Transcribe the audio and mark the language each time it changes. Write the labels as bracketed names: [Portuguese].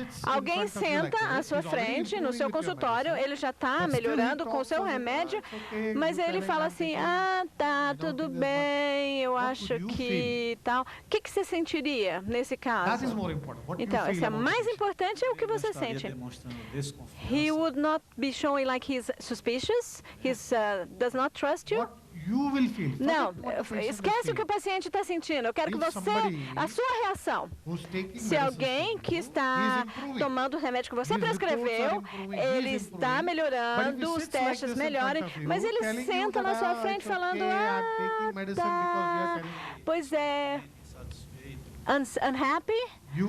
[Portuguese] Alguém senta à sua frente no seu consultório, ele já está melhorando com o seu remédio, mas ele fala assim, ah, tá, tudo bem, eu acho que tal. O que você sentiria nesse caso? Então, isso é mais importante, é o que você sente. [English] He would not be showing like he's suspicious, he does not trust you. [Portuguese] Não, esquece o que o paciente está sentindo. Eu quero que você, a sua reação. Se alguém que está tomando o remédio que você prescreveu, ele está melhorando, os testes melhorem, mas ele senta na sua frente falando, ah, tá, pois é, unhappy?